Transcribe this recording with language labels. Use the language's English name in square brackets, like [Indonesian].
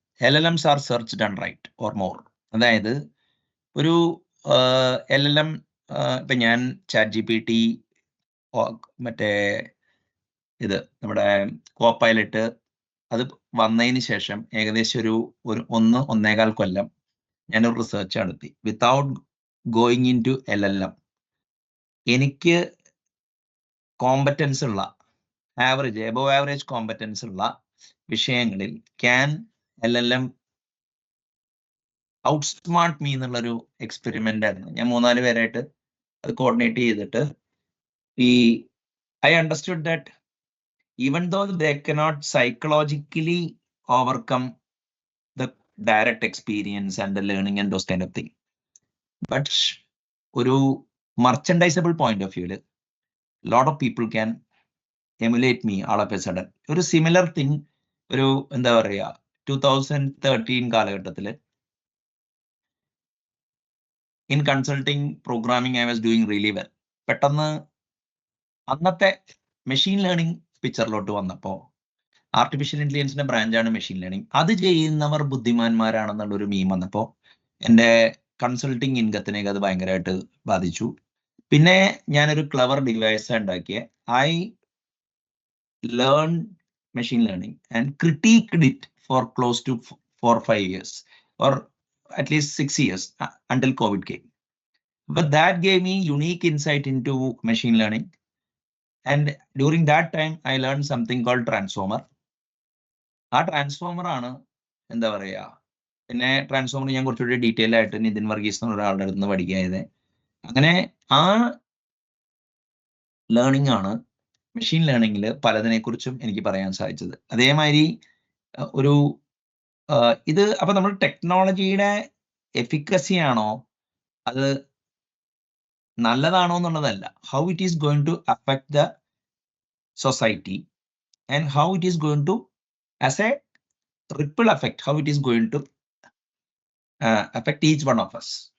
[English] LLMs are search done right or more. [Malayalam] അതായത് ഒരു LLM ഇപ്പൊ ഞാൻ ChatGPT മറ്റേ ഇത് നമ്മുടെ കോപ്പൈലറ്റ് അത് വന്നതിന് ശേഷം ഏകദേശം ഒരു 1.5 കൊല്ലം ഞാനൊരു റിസർച്ച് നടത്തി [English] Without going into LLM. [Malayalam] എനിക്ക് കോമ്പറ്റൻസ് ഉള്ള എബവ് ആവറേജ് കോമ്പറ്റൻസ് ഉള്ള വിഷയങ്ങളിൽ [English] can LLM outsmart me [Malayalam] എന്നുള്ളൊരു എക്സ്പെരിമെന്റ് ആയിരുന്നു. ഞാൻ 3-4 പേരായിട്ട് അത് കോർഡിനേറ്റ് ചെയ്തിട്ട് [English] I understood that even though they cannot psychologically overcome the direct experience and the learning and those kind of thing, but ഒരു merchandisable point of view, lot of people can emulate me all of a sudden. ഒരു similar thing [Malayalam] ഒരു എന്താ പറയുക 2013 കാലഘട്ടത്തിൽ [English] In consulting programming I was doing really well. [Malayalam] പെട്ടെന്ന് അന്നത്തെ machine learning പിക്ചറിലോട്ട് വന്നപ്പോൾ artificial ഇന്റലിജൻസിന്റെ ബ്രാഞ്ചാണ് machine learning. അത് ചെയ്യുന്നവർ ബുദ്ധിമാന്മാരാണെന്നുള്ളൊരു മീം വന്നപ്പോൾ എൻ്റെ കൺസൾട്ടിങ് ഇൻകത്തിനേക്ക് അത് ഭയങ്കരമായിട്ട് ബാധിച്ചു. പിന്നെ ഞാനൊരു ക്ലവർ ഡിവൈസ് ഉണ്ടാക്കിയ [English] I learn machine learning and critiqued it for close to 4-5 years or at least 6 years until COVID came. But that gave me unique insight into machine learning. And during that time, I learned something called transformer. [Malayalam] ആ transformer ആണ് എന്താ പറയുക. പിന്നെ transformer ഞാൻ കുറച്ചുകൂടി detail ആയിട്ട് നിതിൻ വർഗീസ് എന്ന ഒരാളുടെ അടുത്ത് നിന്ന് പഠിക്കാതെ അങ്ങനെ ആ ലേണിംഗ് ആണ് മെഷീൻ ലേണിംഗിൽ പലതിനെ കുറിച്ചും എനിക്ക് പറയാൻ സാധിച്ചത്. അതേമാതിരി ഒരു ഇത് അപ്പൊ നമ്മൾ ടെക്നോളജിയുടെ എഫിക്കസി ആണോ അത് നല്ലതാണോ എന്നുള്ളതല്ല, [English] How it is going to affect the society and how it is going to as a ripple effect, how it is going to affect each one of us.